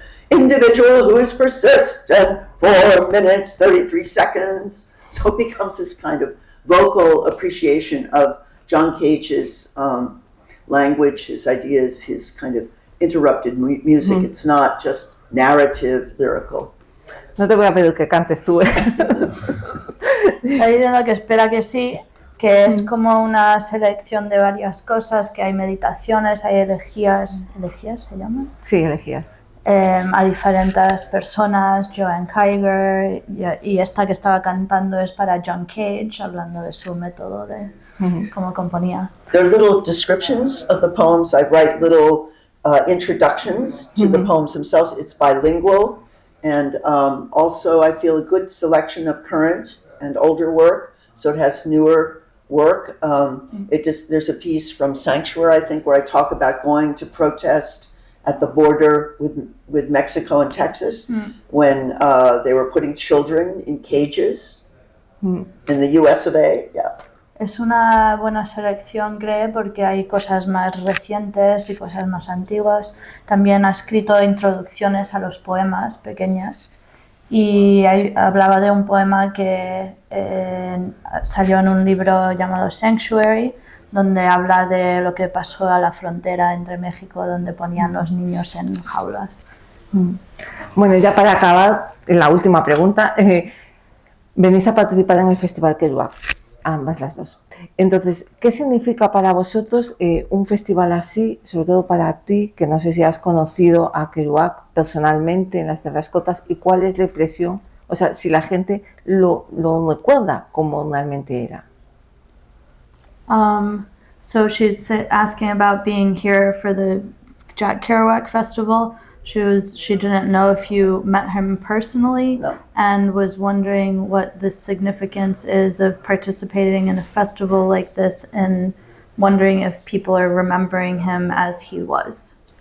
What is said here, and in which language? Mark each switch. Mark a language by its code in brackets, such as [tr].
[en] Individual who is persistent, 4 minutes, 33 seconds. So it becomes this kind of vocal appreciation of John Cage's language, his ideas, his kind of interrupted music. It's not just narrative, lyrical. [es] No te voy a pedir que cantes tú. Está diciendo que espera que sí, que es como una selección de varias cosas, que hay meditaciones, hay elegías. ¿Elegías se llaman? Sí, elegías. A diferentes personas, Joanne Kiger, y esta que estaba cantando es para John Cage, hablando de su método de cómo componía. [en] There are little descriptions of the poems. I write little introductions to the poems themselves. It's bilingual, and also I feel a good selection of current and older work, so it has newer work. There's a piece from Sanctuary, I think, where I talk about going to protest at the border with Mexico and Texas when they were putting children in cages in the US of A. Yeah. [es] Es una buena selección, creo, porque hay cosas más recientes y cosas más antiguas. También ha escrito introducciones a los poemas pequeñas. Y hablaba de un poema que salió en un libro llamado Sanctuary, donde habla de lo que pasó a la frontera entre México, donde ponían los niños en jaulas. Bueno, ya para acabar, la última pregunta. Venís a participar en el Festival Kerouac, ambas las dos. Entonces, ¿qué significa para vosotros un festival así, sobre todo para ti, que no sé si has conocido a Kerouac personalmente en las Tierras Cortas, y cuál es la impresión, o sea, si la gente lo recuerda como realmente era? [en] So she's asking about being here for the Jack Kerouac Festival. She didn't know if you met him personally, No. and was wondering what the significance is of participating in a festival like this, and wondering if people are remembering him as he was.